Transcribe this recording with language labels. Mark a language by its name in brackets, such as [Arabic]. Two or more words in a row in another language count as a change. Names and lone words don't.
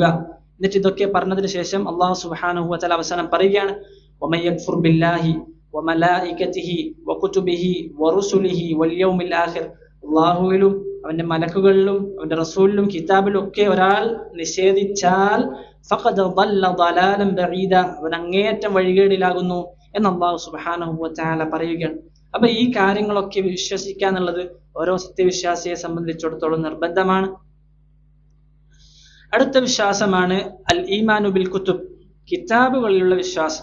[Malayalam] എന്നിട്ട് ഇതൊക്കെ പറഞ്ഞതിന് ശേഷം [Arabic] الله سبحانه وتعالى [Malayalam] അവസാനം പറയുകയാണ്, [Arabic] ومن يكفر بالله وملائكته وكتبه ورسله واليوم الآخر, [Malayalam] അല്ലാഹുവിലും അവന്റെ മലക്കുകളിലും അവന്റെ റസൂലിലും കിതാബിലും ഒക്കെ ഒരാൾ നിഷേധിച്ചാൽ [Arabic] فقد ضل ضلالا بعيدا, [Malayalam] അവൻ അങ്ങേയറ്റം വഴികേടിലാകുന്നു എന്ന് [Arabic] الله سبحانه وتعالى [Malayalam] പറയുകയാണ്. അപ്പൊ ഈ കാര്യങ്ങളൊക്കെ വിശ്വസിക്കുക എന്നുള്ളത് ഓരോ സത്യവിശ്വാസിയെ സംബന്ധിച്ചിടത്തോളം നിർബന്ധമാണ്. അടുത്ത വിശ്വാസമാണ് [Arabic] الإيمان بالكتب, [Malayalam] കിതാബുകളിലുള്ള വിശ്വാസം.